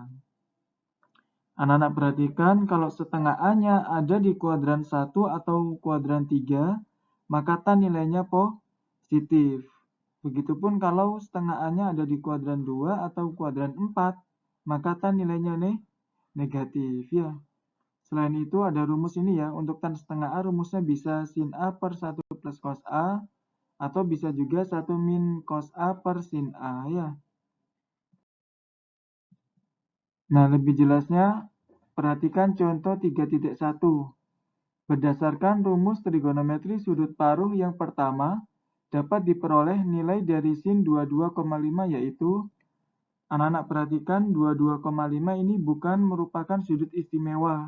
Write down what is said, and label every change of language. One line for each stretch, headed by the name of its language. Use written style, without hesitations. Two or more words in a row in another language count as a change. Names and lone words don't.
Indonesian: Anak-anak perhatikan kalau setengah A-nya ada di kuadran 1 atau kuadran 3, maka tan nilainya positif. Begitupun kalau setengah A-nya ada di kuadran 2 atau kuadran 4, maka tan nilainya negatif ya. Selain itu ada rumus ini ya, untuk tan setengah A rumusnya bisa sin A per 1 plus cos A, atau bisa juga 1 min cos A per sin A ya. Nah lebih jelasnya, perhatikan contoh 3.1. Berdasarkan rumus trigonometri sudut paruh yang pertama, dapat diperoleh nilai dari sin 22,5 yaitu, anak-anak perhatikan 22,5 ini bukan merupakan sudut istimewa.